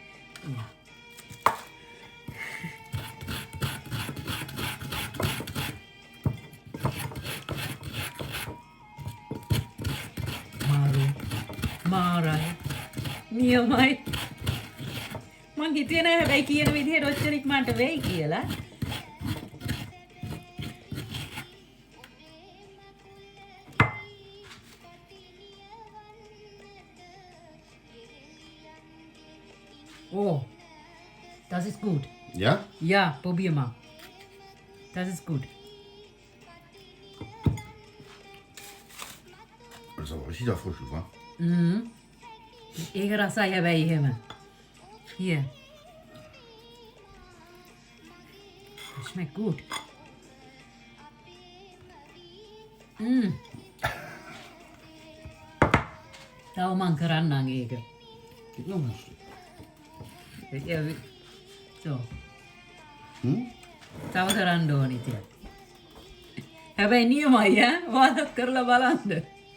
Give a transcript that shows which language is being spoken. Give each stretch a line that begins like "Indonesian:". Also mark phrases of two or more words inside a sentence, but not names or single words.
Sinhala: මාරයි නියමයි මං හිතුවේ නෑ හැබැයි කියන විදිහට ඔච්චර ඉක්මනට වෙයි කියලා.
German: Oh, das ist gut. Ja? Ja, probier mal. Das ist gut. Das ist aber richtig erfrischend, wa? Mhm.
Sinhala: ඒක රසයි හැබැයි එහෙම.
German: Hier. Das schmeckt gut.
Sinhala: තව මං කරන්නම් ඒක.
German: Gib noch ein Stück. So.
Sinhala: තව කරන්න ඕනි ඉතින්. හැබැයි නියමයි ඈ. වාදත් කරලා බලන්න.